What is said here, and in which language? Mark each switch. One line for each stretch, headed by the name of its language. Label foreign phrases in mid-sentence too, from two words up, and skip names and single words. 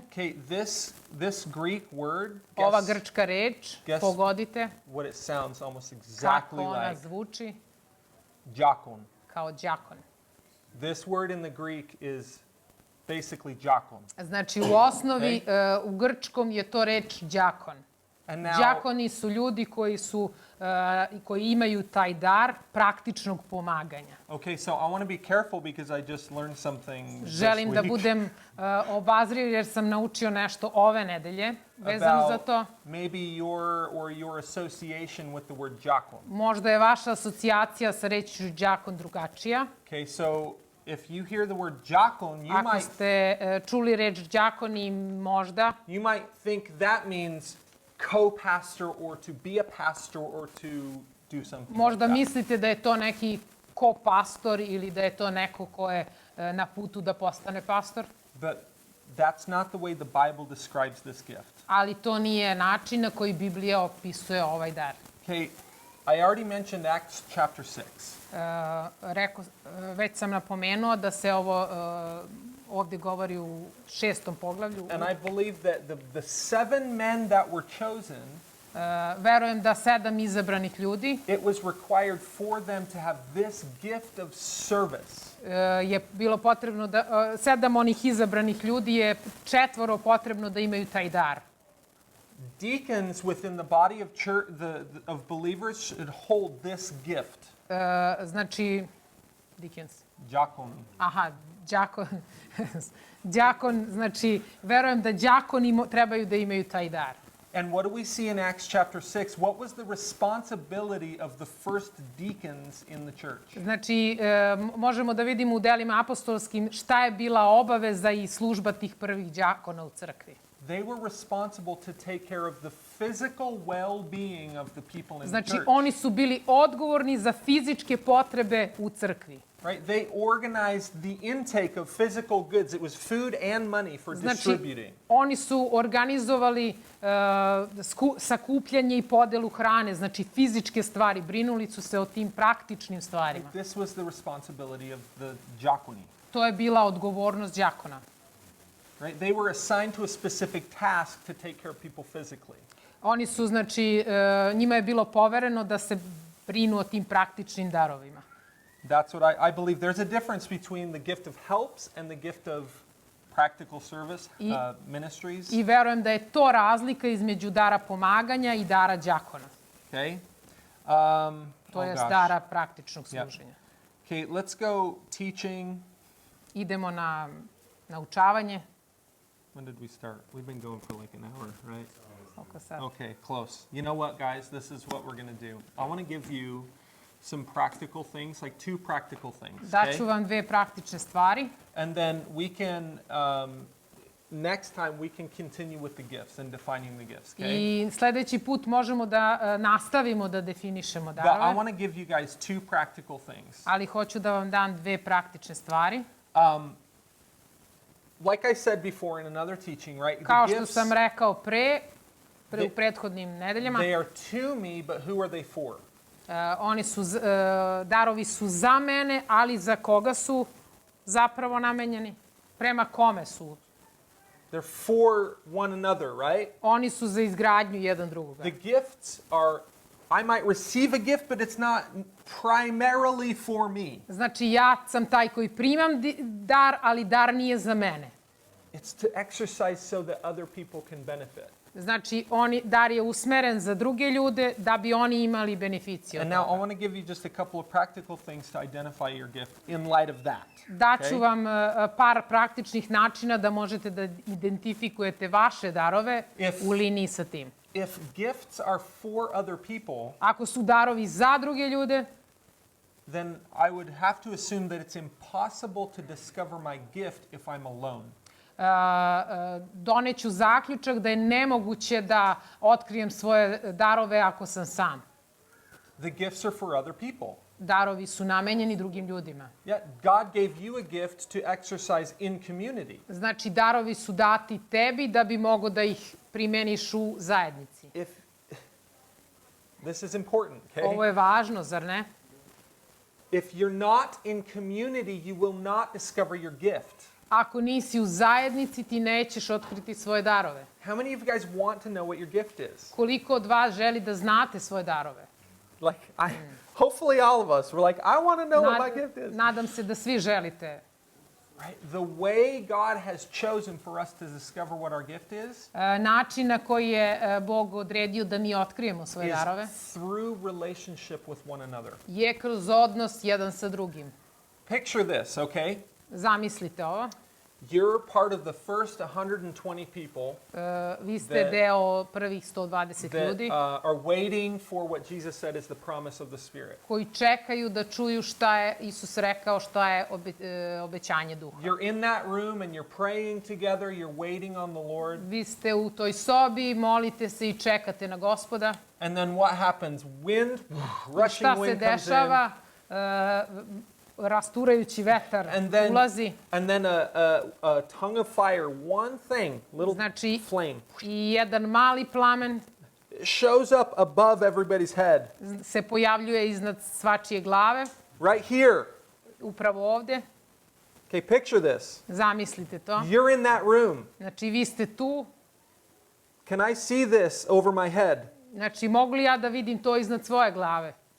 English: Okay, this Greek word,
Serbian: Ova
English: guess
Serbian: grčka reč,
English: guess
Serbian: pogodite
English: what it sounds almost
Serbian: kako
English: exactly
Serbian: ona
English: like.
Serbian: zvuči,
English: Diakon.
Serbian: kao đakon.
English: This word in the Greek is basically diakon.
Serbian: Znači, u osnovi, u grčkom je to reč đakon.
English: And now,
Serbian: Đakoni su ljudi koji imaju taj dar praktičnog pomaganja.
English: okay, so I want to be careful because I just learned something this
Serbian: Želim da
English: week
Serbian: budem obazriv jer sam naučio nešto ove nedelje vezano za to.
English: maybe your association with the word diakon.
Serbian: Možda je vaša asocijacija sa rečju đakon drugačija.
English: Okay, so if you hear the word diakon,
Serbian: Ako ste čuli reč đakoni, možda
English: you might think that means co-pastor or to be a pastor or to do something.
Serbian: Možda
English: like that.
Serbian: mislite da je to neki ko-pastor ili da je to neko ko je na putu da postane pastor,
English: But that's not the way the Bible describes this gift.
Serbian: ali to nije način na koji Biblija opisuje ovaj dar.
English: Okay, I already mentioned Acts chapter 6.
Serbian: Već sam napomenuo da se ovo ovdje govori u 6. poglavlju.
English: And I believe that the 7 men that were chosen,
Serbian: Verujem da 7 izabranih ljudi
English: it was required for them to have this gift of service.
Serbian: je bilo potrebno da 7 onih izabranih ljudi je 4 potrebno da imaju taj dar.
English: Deacons within the body of church, of believers should hold this gift.
Serbian: Znači, Dickens. Diakon. Aha, đakon, znači, verujem da đakoni trebaju da imaju taj dar.
English: And what do we see in Acts chapter 6? What was the responsibility of the first deacons in the church?
Serbian: Znači, možemo da vidimo u delima apostolskim šta je bila obaveza i služba tih prvih đakona u crkvi.
English: They were responsible to take care of the physical well-being of the people in the
Serbian: Znači,
English: church.
Serbian: oni su bili odgovorni za fizičke potrebe u crkvi.
English: Right? They organized the intake of physical goods. It was food and money for distributing.
Serbian: Oni su organizovali sakupljanje i podelu hrane, znači fizičke stvari, brinuli su se o tim praktičnim stvarima.
English: This was the responsibility of the diakoni.
Serbian: To je bila odgovornost đakona.
English: Right? They were assigned to a specific task to take care of people physically.
Serbian: Oni su, znači, njima je bilo povereno da se brinu o tim praktičnim darovima.
English: That's what I believe. There's a difference between the gift of helps and the gift of practical service, ministries.
Serbian: I verujem da je to razlika između dara pomaganja i dara đakona.
English: Okay?
Serbian: To je dara praktičnog služenja.
English: Okay, let's go teaching.
Serbian: Idemo na naučavanje.
English: When did we start? We've been going for like an hour, right?
Serbian: Oko sad.
English: Okay, close. You know what, guys? This is what we're going to do. I want to give you some practical things, like 2 practical things.
Serbian: Daću vam 2 praktične stvari.
English: And then we can, next time, we can continue with the gifts and defining the gifts, okay?
Serbian: I sledeći put možemo da nastavimo da definišemo
English: But I
Serbian: darove.
English: want to give you guys 2 practical things.
Serbian: Ali hoću da vam dam 2 praktične stvari.
English: Like I said before in another teaching, right?
Serbian: Kao
English: The
Serbian: što
English: gifts,
Serbian: sam rekao u prethodnim nedeljama,
English: they are to me, but who are they for?
Serbian: darovi su za mene, ali za koga su zapravo namenjeni? Prema kome su?
English: They're for one another, right?
Serbian: Oni su za izgradnju jedan drugoga.
English: The gifts are, I might receive a gift, but it's not primarily for me.
Serbian: Znači, ja sam taj koji primam dar, ali dar nije za mene.
English: It's to exercise so that other people can benefit.
Serbian: Znači, dar je usmeren za druge ljude da bi oni imali beneficiju od
English: And now I
Serbian: toga.
English: want to give you just a couple of practical things to identify your gift in light of that.
Serbian: Daću
English: Okay?
Serbian: vam par praktičnih načina da možete da identifikujete vaše darove u liniji sa tim.
English: If gifts are for other people,
Serbian: Ako su darovi za druge ljude,
English: then I would have to assume that it's impossible to discover my gift if I'm alone.
Serbian: doneću zaključak da je nemoguće da otkrijem svoje darove ako sam sam.
English: The gifts are for other people.
Serbian: Darovi su namenjeni drugim ljudima.
English: Yeah, God gave you a gift to exercise in community.
Serbian: Znači, darovi su dati tebi da bi mogo da ih primeniš u zajednici.
English: This is important, okay?
Serbian: Ovo je važno, zar ne?
English: If you're not in community, you will not discover your gift.
Serbian: Ako nisi u zajednici, ti nećeš otkriti svoje darove.
English: How many of you guys want to know what your gift is?
Serbian: Koliko od vas želi da znate svoje darove?
English: Like, hopefully all of us, we're like, I want to know what my gift is.
Serbian: Nadam se da svi želite.
English: Right? The way God has chosen for us to discover what our gift is
Serbian: Način na koji je Bog odredio da mi otkrijemo svoje darove
English: is through relationship with one another.
Serbian: je kroz odnos jedan sa drugim.
English: Picture this, okay?
Serbian: Zamislite ovo.
English: You're part of the first 120 people
Serbian: Vi ste deo prvih 120
English: that
Serbian: ljudi
English: are waiting for what Jesus said is the promise of the Spirit.
Serbian: koji čekaju da čuju šta je Isus rekao, šta je obećanje Duha.
English: You're in that room and you're praying together, you're waiting on the Lord.
Serbian: Vi ste u toj sobi, molite se i čekate na Gospoda.
English: And then what happens? Wind, rushing
Serbian: Šta se
English: wind comes in.
Serbian: dešava? Rasturajući vetar ulazi.
English: And then a tongue of fire, one thing, little
Serbian: Znači,
English: flame,
Serbian: i jedan mali plamen
English: shows up above everybody's head.
Serbian: se pojavljuje iznad svačije glave,
English: Right here.
Serbian: upravo ovdje.
English: Okay, picture this.
Serbian: Zamislite to.
English: You're in that room.
Serbian: Znači, vi ste tu.
English: Can I see this over my head?
Serbian: Znači, mogu li ja da vidim to iznad svoje glave?